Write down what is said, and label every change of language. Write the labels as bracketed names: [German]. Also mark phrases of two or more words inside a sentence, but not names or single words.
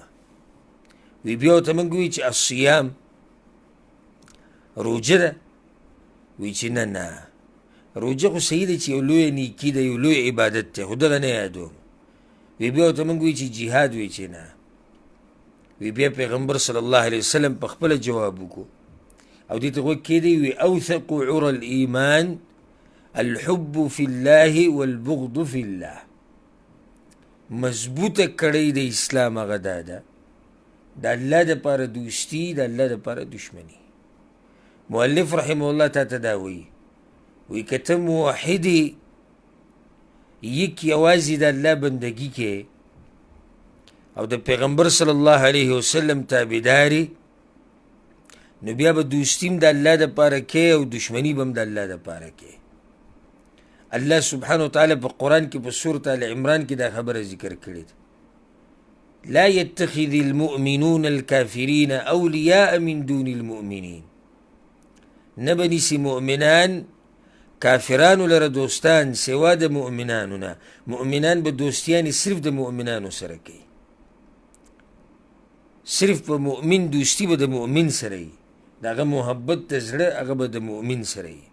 [Pashto] وی بیا ورته موږ وایي چې الصیام روجه ده، وی چې نه نه، روجه خو صحیح ده چې یو لویه نیکي ده، یو لوی عبادت دی، خو دغه نه یادوم. وی بیا ورته موږ وایي چې جهاد، وی چې نه. وی بیا پیغمبر [Arabic] صلی الله علیه وسلم [Pashto] په خپله جواب وکړو او دې ته غوږ کېدی، وی [Arabic] اوثق عرى الایمان الحب فی الله [Pashto] والبغض فی الله. مضبوطه کړۍ د اسلام هغه دا ده، د الله دپاره دوستي، د الله دپاره دشمني. مؤلف [Arabic] رحمه الله [Pashto] تا ته دا وایي، وی که ته موحد یک یوازې د الله بندګي کې او د پیغمبر [Arabic] صلی الله علیه وسلم [Pashto] تابعداري، نو بیا به دوستي هم د الله دپاره کې او دشمني به هم د الله دپاره کې. الله [Arabic] سبحانه وتعالی [Pashto] په قرآن کې په سورة آل عمران کې دا خبره ذکر کړې ده، [Arabic] لا يتخذ المؤمنون الكافرين اولیاء من دون المؤمنین. [Pashto] نه به نیسي مؤمنان کافرانو لره دوستان سوا د مؤمنانو نه، مؤمنان به دوستیانې صرف د مؤمنانو سره کوي، صرف په مؤمن دوستي به د مؤمن سره وي، د هغه محبت د زړه هغه به د مؤمن سره وي.